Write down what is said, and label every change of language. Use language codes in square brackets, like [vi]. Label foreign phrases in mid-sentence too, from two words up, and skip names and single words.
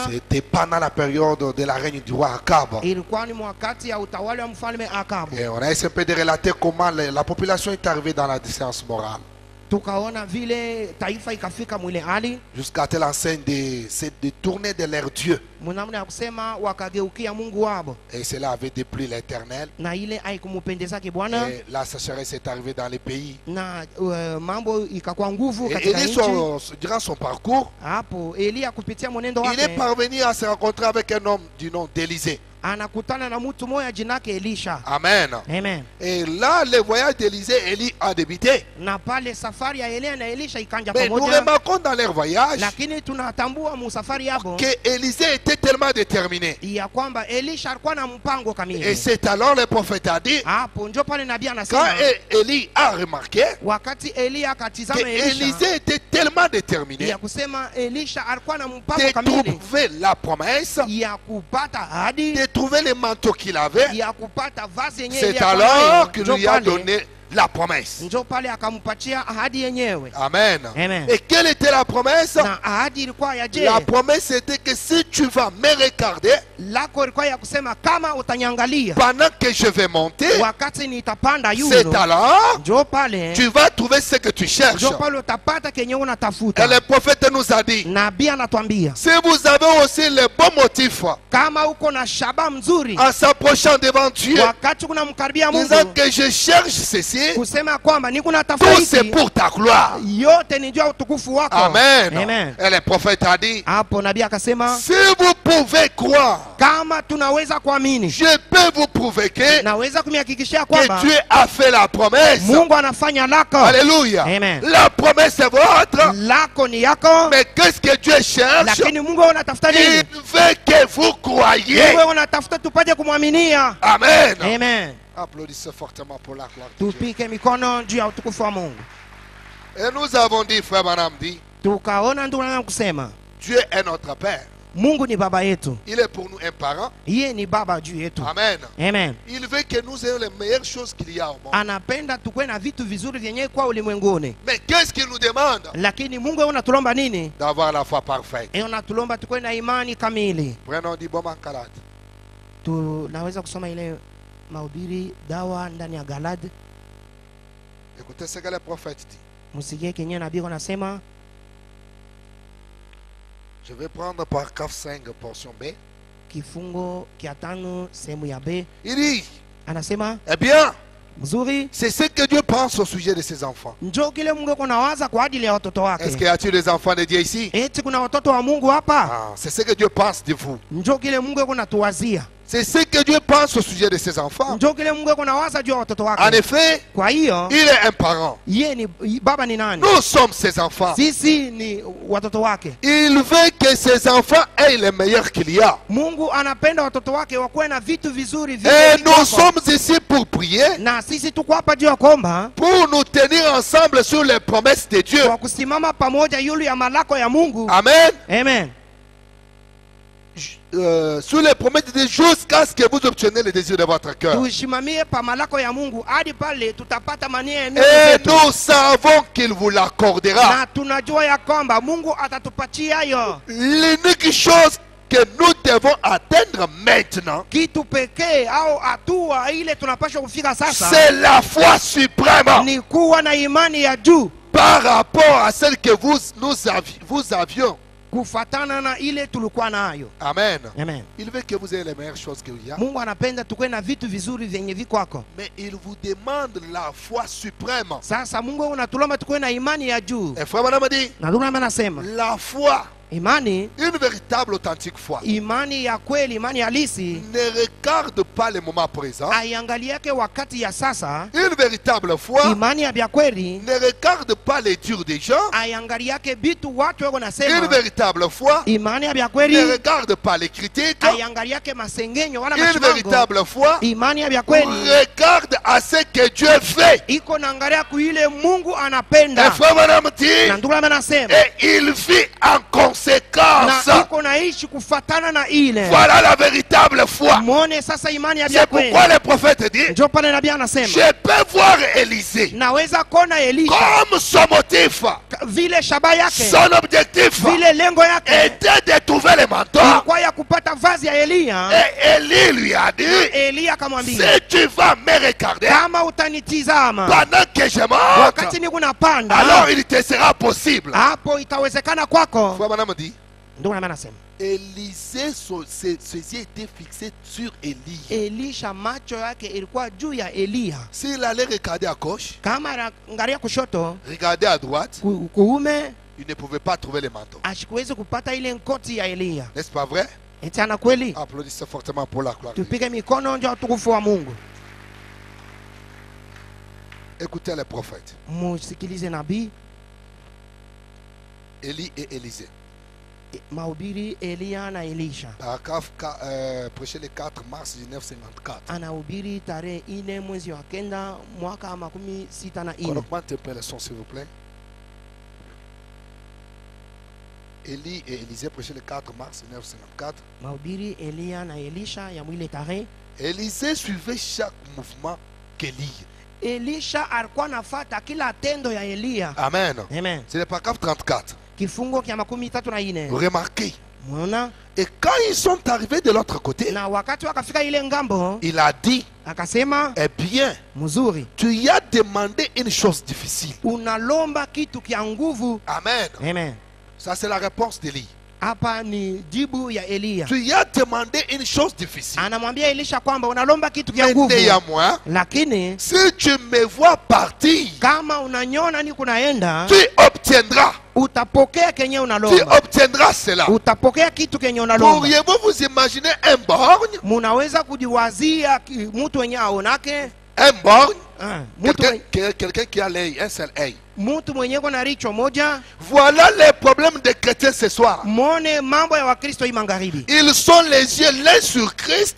[fr] c'était pendant la période de la règne du roi Akab. [sw] ilikuwa ni wakati ya utawala wa mfalme Akabu. [fr] Et on a essayé un peu de relater comment la population est arrivée dans la déchéance morale. [sw] Tukaona vile taifa ikafika mwile hali [fr] Jusqu'à telle enseigne de se détourner de leur Dieu. [sw] mnamna ya kusema wakageukia Mungu wabo, [fr] Et cela avait déplu l'Éternel. [sw] na ile haikumpendezake Bwana, [fr] Et la sécheresse est arrivée dans les pays. [sw] na mambo ikakuwa nguvu [fr] Et [sw] katika [fr] Élie, [sw] nchi. [fr] durant son parcours, [sw] Hapo Elia kupitia mwenendo [fr] il est [sw] wake [fr] parvenu à se rencontrer avec un homme du nom d'Élisée. [sw] anakutana na mtu moja jinake Elisha. [fr] Amen. [sw] Amen. [fr] Et là, le voyage d'Élisée, Élie a débuté. [sw] Na pale safari ya Elia na Elisha ikanja [fr] Mais nous [sw] pamoja, [fr] remarquons dans leur voyage [sw] lakini tunatambua musafari yabo [fr] que Élisée était tellement déterminé. [sw] ya kwamba Elisha alikuwa na mpango [fr] Et [sw] kamili. [fr] c'est alors le prophète a dit, [sw] Hapo ndio pale nabii [fr] quand [sw] anasema, [fr] Élie a remarqué [sw] wakati Elia [fr] que [sw] akatizama Elisha, [fr] Élisée était tellement déterminé [sw] ya kusema Elisha alikuwa na mpango [fr] de [sw] kamili [fr] trouver la promesse, [sw] ya kupata ahadi, [fr] de trouver le manteau qu'il avait. [sw] ya kupata vazi yenyewe [fr] C'est [sw] Elia [fr] alors [sw] alikuwa [fr] qu'il [sw] nayo. [fr] lui a [sw] Ndio pale [fr] donné la promesse. [sw] Njo pale akampatia ahadi yenyewe. [fr] Amen. [sw] Amen. [fr] Et quelle était la promesse? [sw] Na ahadi ilikuwa ya je? [fr] La promesse était que si tu vas me regarder [sw] Lako ilikuwa ya kusema kama utanyangalia [fr] pendant que je vais monter, [sw] wakati nitapanda [fr] c'est [sw] yulo, [fr] alors [sw] njo pale [fr] tu vas trouver ce que tu cherches. [sw] njo pale utapata kenye unatafuta. [fr] Et le prophète nous a dit, [sw] Nabii anatuambia [fr] si vous avez aussi les bons motifs [sw] kama uko na shaba mzuri [fr] en s'approchant devant Dieu, [sw] wakati kuna mkaribia [fr] disant [sw] Mungu [fr] que je cherche ceci, [sw] kusema kwamba niko na [fr] tout c'est [sw] tafauti [fr] pour ta gloire. [sw] yote ni juu ya utukufu wako. [fr] Amen. [sw] Amen. [fr] Et le prophète a dit, [sw] Hapo nabii akasema [fr] si vous pouvez croire, [sw] kama tunaweza kuamini, [fr] je peux vous prouver que [sw] naweza kumhakikishia kwamba [fr] Dieu a fait la promesse. [sw] Mungu anafanya lako. [fr] Alléluia. [sw] Amen. [fr] La promesse est votre. [sw] Lako ni yako, [fr] Mais qu'est-ce que Dieu cherche? [sw] lakini Mungu unatafuta [fr] Il [sw] nini? [fr] veut que vous croyiez. [sw] Mungu unatafuta tupate kumwaminia. [fr] Amen. [sw] Amen. [fr] Applaudissez fortement pour la gloire de Dieu. [sw] Tupike mikono juu ya utukufu wa Mungu. [fr] Et nous avons dit, frère Branham dit, [sw] Tukaona ndugu na kusema [fr] Dieu est notre Père. [sw] Mungu ni baba yetu, [fr] Il est pour nous un parent. [sw] yeye ni baba juu yetu. [fr] Amen. [sw] Amen. [fr] Il veut que nous ayons les meilleures choses qu'il y a au monde. [sw] Anapenda tukue na vitu vizuri vyenye kwa ulimwenguni, [fr] Mais qu'est-ce qu'il nous demande? [sw] lakini Mungu unatulomba nini? [fr] D'avoir la foi parfaite. [sw] Unatulomba tukue na imani kamili. [fr] Prenons du bon Galate. [sw] Tunaweza kusoma ile mahubiri dawa ndani ya Galad. [fr] Écoutez ce que le prophète dit. [sw] Msikie kenye nabii anasema. [fr] Je vais prendre par 5 portion B. [sw] Kifungo kia 5 sehemu ya B. [fr] Il dit, [sw] Anasema [fr] eh bien, [sw] mzuri, [fr] c'est ce que Dieu pense au sujet de ses enfants. [sw] njoo kile Mungu kunawaza kwa ajili ya watoto [fr] Est-ce [sw] wake. [fr] qu'il y a-t-il des enfants de Dieu ici? [sw] Eti kuna watoto wa Mungu hapa? [fr] Ah, c'est ce que Dieu pense de vous. [sw] Njoo kile Mungu kunatuwazia. [fr] C'est ce que Dieu pense au sujet de ses enfants. [sw] Njoo kile Mungu kunawaza juu ya watoto [fr] En [sw] wake. [fr] effet, [sw] Kwa hiyo [fr] il est un parent. [sw] yeye ni baba ni nani? [fr] Nous sommes ses enfants. [sw] Sisi ni watoto wake. [fr] Il veut que ses enfants aient le meilleur qu'il y a. [sw] Mungu anapenda watoto wake wakuwe na vitu vizuri [fr] Et [sw] vingi [fr] nous [sw] kwako. [fr] sommes ici pour prier, [sw] Na sisi tuko hapa juu ya kuomba [fr] pour nous tenir ensemble sur les promesses de Dieu. [sw] kwa kusimama pamoja yulu ya malako ya Mungu. [fr] Amen. [sw] Amen. [fr] Sur les promesses de Dieu jusqu'à ce que vous obteniez le désir de votre cœur. [sw] Tushimamie pa malako ya Mungu hadi pale tutapata mania ya mioyo [fr] Et [sw] yetu. [fr] nous savons qu'il vous l'accordera. [sw] Na tunajua ya kwamba Mungu atatupatia yo. [fr] L'unique chose que nous devons atteindre maintenant, [sw] Kitu pekee au hatua ile tunapaswa kufika sasa [fr] c'est la foi suprême [sw] ni kuwa na imani ya juu [fr] par rapport à celle que vous avions. [sw] kufatana na ile tulikuwa nayo. [fr] Amen. [sw] Amen. [fr] Il veut que vous ayez les meilleures choses qu'il y a. [sw] Mungu anapenda tukue na vitu vizuri vyenye vikwako. [fr] Mais il vous demande la foi suprême. [sw] Sasa Mungu unatulomba tukue na imani ya juu. [fr] Et frère Madame dit, [sw] Na ndio maana nasema [fr] la foi, [sw] imani, [fr] une véritable authentique foi, [sw] imani ya kweli, imani halisi [fr] ne regarde pas le moment présent. [sw] aiangaliake wakati ya sasa. [fr] Une véritable foi [sw] Imani ya bya kweli [fr] ne regarde pas les durs des gens. [sw] aiangaliake bitu watu wako [fr] Une [sw] nasema. [fr] véritable foi [sw] Imani ya bya [fr] ne [sw] kweli [fr] regarde pas les critiques. [sw] aiangaliake masengenyo wala [fr] Une [sw] mashimango. [fr] véritable foi [sw] Imani ya bya kweli [fr] regarde à ce que Dieu fait. [sw] iko naangalia kuile Mungu [fr] Et [sw] anapenda. [fr] frère Madame dit, [sw] Na ndugu anasema [fr] et il vit en conséquence. [sw] na iko naishi kufatana na ile. [fr] Voilà la véritable foi. [sw] Muone sasa imani ya bya [fr] C'est [sw] kweli. [fr] pourquoi le prophète dit, [sw] Ndio pale nabii anasema [fr] je peux voir Élisée [sw] naweza kona Elisha [fr] comme son motif, [sw] vile shaba yake [fr] son objectif [sw] vile lengo yake [fr] était de trouver le mentor. [sw] ilikuwa ya kupata vazi ya Eliya. [fr] Et Élie lui a dit, [sw] Eliya akamwambia [fr] si tu vas me regarder [sw] kama utanitizama [fr] pendant que je monte, [sw] wakati niko napanda, [fr] alors il te sera possible. [sw] hapo itawezekana kwako. [fr] Frère Madame dit, [sw] Ndio maana anasema [fr] Élisée, ses yeux étaient fixés sur Élie. [sw] Elisha macho yake ilikuwa juu ya Eliya. [fr] S'il allait regarder à gauche, [sw] Kama anaangalia kushoto [fr] regarder à droite, [sw] kuume, [fr] il ne pouvait pas trouver le manteau. [sw] ashikuwezi kupata ile nkoti ya Eliya. [fr] N'est-ce pas vrai? [sw] Eti ana kweli? [fr] Applaudissez fortement pour la gloire. [sw] Tupige mikono nje utukufu wa Mungu. [fr] Écoutez les prophètes, [sw] Musikilize nabii [fr] Élie et Élisée. [sw] mahubiri Eliya na Elisha. [fr] Prêché le 4 mars 1954. [sw] Anahubiri tarehe 4 mwezi wa kenda mwaka 64. [fr] On augmente un peu le son s'il vous plaît. Élie et Élisée prêché le 4 mars 1954. [sw] Mahubiri Eliya na Elisha ya mwile tarehe. [fr] Élisée suivait chaque mouvement qu'Élie. [sw] Elisha alikuwa anafuata kila tendo ya Elia. [fr] Amen. [sw] Amen. [fr] C'est le paragraphe 34. [sw] Kifungo kia 34. [fr] Remarquez. [sw] Mwana? [fr] Et quand ils sont arrivés de l'autre côté, [sw] Na wakati wakafika ile ngambo, [fr] il a dit, [sw] akasema, [fr] eh bien, [sw] mzuri, [fr] tu y as demandé une chose difficile. [sw] unalomba kitu kia nguvu. [fr] Amen. [sw] Amen. [fr] Ça c'est la réponse d'Élie. [sw] Hapa ni jibu ya Elia. [fr] Tu y as demandé une chose difficile. [sw] Anamwambia Elisha kwamba unalomba kitu kia [fr] Mais [sw] nguvu. [fr] néanmoins, [sw] Lakini [fr] si tu me vois partir, [sw] kama unanyona ni kunaenda, [fr] tu obtiendras. [sw] utapokea kenye [fr] Tu [sw] unalomba. [fr] obtiendras cela. [sw] Utapokea kitu kenye unalomba. [fr] Pourriez-vous vous imaginer un borgne? [sw] Munaweza kujiwazia mtu wenye aonake, [fr] Un borgne? [sw] mtu [fr] Quelqu'un qui a l'œil, un seul œil. [sw] mtu mwenye kuna richo moja. [fr] Voilà les problèmes des chrétiens ce soir. [sw] Mone mambo ya Wakristo hii magharibi. [fr] Ils sont les yeux l'un sur Christ